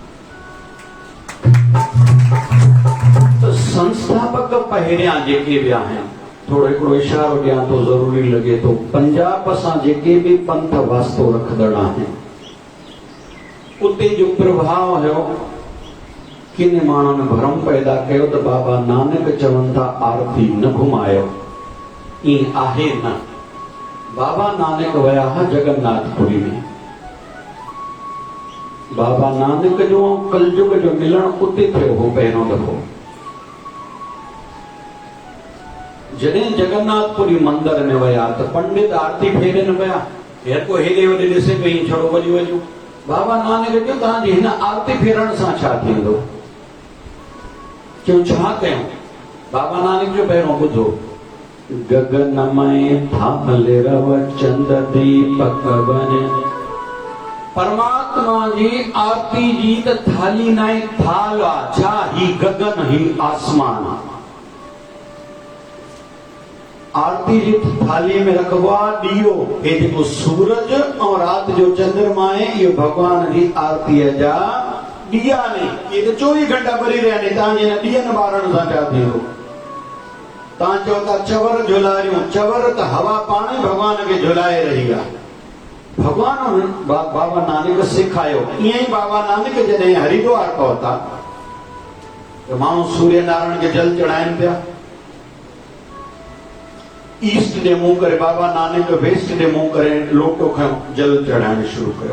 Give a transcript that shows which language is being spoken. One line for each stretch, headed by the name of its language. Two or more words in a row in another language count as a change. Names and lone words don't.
Sindhi: संस्थापक पहिरियां जेके बि आहिनि, थोरो हिकिड़ो इशारो ॾियां थो, ज़रूरी लॻे थो, पंजाब सां जेके बि पंथ वास्तो रखंदड़ आहिनि, उते जो प्रभाव हुयो। किन माण्हुनि भरम पैदा कयो त बाबा नानक चवनि था आरती न घुमायो, ईअं आहे न। बाबा नानक विया हुआ जगन्नाथपुरी में। बाबा नानक जो कलयुग जो मिलण उते थियो हो पहिरियों दफ़ो। जॾहिं जगन्नाथपुरी मंदिर में विया त पंडित आरती फेरे न पिया, हर को हेॾे होॾे ॾिसे पई, छड़ो वॾियूं वॾियूं। बाबा नानक चयो तव्हांजी हिन आरती फेरण सां छा थींदो? चयो छा कयूं? बाबा नानक जो पहिरियों ॿुधो,
Punjabi: गगन में थामल रव चंद दीपक बने।
Sindhi: परमात्मा जी आरती जी त थाली न आहे, थाल आहे छा? ही गगन, ही आसमान। आरती जी थाली में रखबो आहे ॾीओ, हे जेको सूरज ऐं राति जो चंद्रमा आहे, इहो भॻवान जी आरतीअ जा ॾीआ आहिनि। इहे त 24 घंटा ॿरी रहिया आहिनि। तव्हांजे हिन ॾीअनि ॿारण सां छा थींदो? तव्हां चओ था चवर झुलारियूं, चवर त हवा पाण ई भॻवान खे झुलाए रही आहे। भॻवान बाबा नानक सेखारियो। ईअं ई बाबा नानक जॾहिं हरिद्वार पहुता त माण्हू सूर्य नारायण खे जल चढ़ाइनि पिया। ईस्ट ॾे मुंहुं करे बाबा नानक वेस्ट ॾे मुंहुं करे लोटो खयो, जल चढ़ाइण शुरू कयो।